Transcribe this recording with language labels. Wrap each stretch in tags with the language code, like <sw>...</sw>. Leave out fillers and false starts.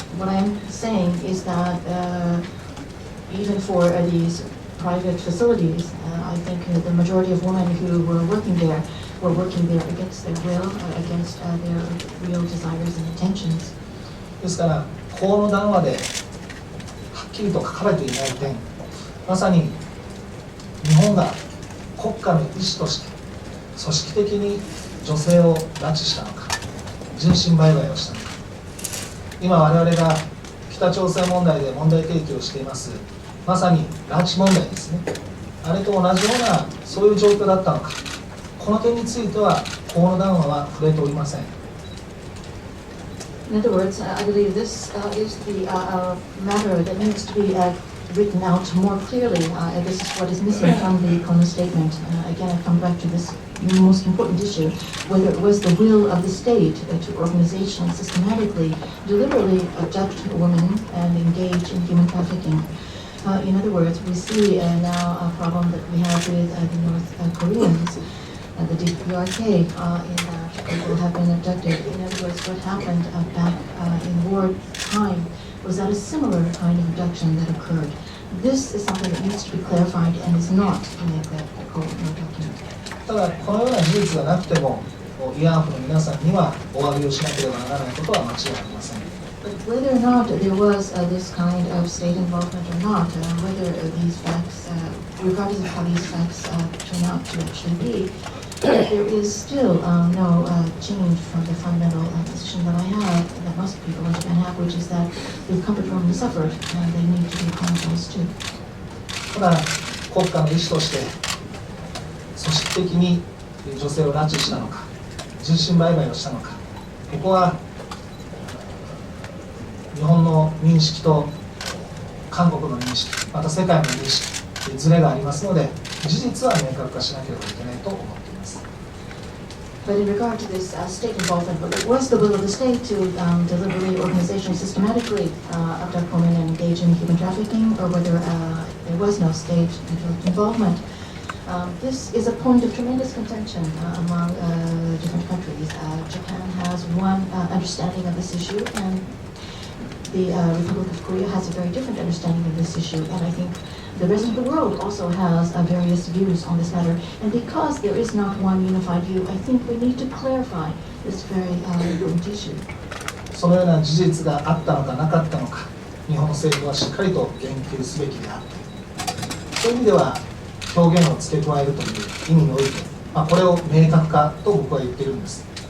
<en>What I'm saying is that even for these private facilities, I think the majority of women who were working there against their will, against their real desires and intentions.</en> <ja>ですから、法の談話ではっきりと書かれていない点、まさに日本が国家の意思として組織的に女性を拉致したのか、人身売買をしたのか、今我々が北朝鮮問題で問題提起をしていますまさに拉致問題ですね、あれと同じようなそういう状況だったのか、この点については法の談話は触れておりません。</ja> <en>In other words, I believe this is the matter that needs to be written out more clearly. This is what is missing from the Kono statement. Again, I come back to this most important issue, whether it was the will of the state to organizationally, systematically, deliberately abduct women and engage in human trafficking. In other words, we see now a problem that we have with the North Koreans, the DPRK, in that people have been abducted. In other words, what happened back in wartime was that a similar kind of abduction that occurred. This is something that needs to be clarified and is not in the Kono document.</en> <ja>ただ、このような事実がなくても、慰安婦の皆さんにはお詫びをしなければならないことは間違いありません。</ja> <en>But whether or not there was this kind of state involvement or not, whether these facts, regardless of how these facts turn out to actually be, there is still no change from the fundamental position that I have, that most people in Japan have, which is that the comfort women suffered and they need to be apologized to.</en> <ja>ただ、国家の意思として組織的に女性を拉致したのか、人身売買をしたのか、ここは日本の認識と韓国の認識、また世界の認識、ズレがありますので、事実は明確化しなければいけないと思っています。</ja> <en>But in regard to this state involvement, was the will of the state to deliberately, organizationally, systematically abduct women and engage in human trafficking, or whether there was no state involvement? This is a point of tremendous contention among different countries. Japan has one understanding of this issue, and the Republic of Korea has a very different understanding of this issue. And I think the rest of the world also has various views on this matter. And because there is not one unified view, I think we need to clarify this very important issue.</en> <ja>そのような事実があったのかなかったのか、日本政府はしっかりと言及すべきであって、そういう意味では表現を付け加えるという意味において、これを明確化と僕は言ってるんです。</ja>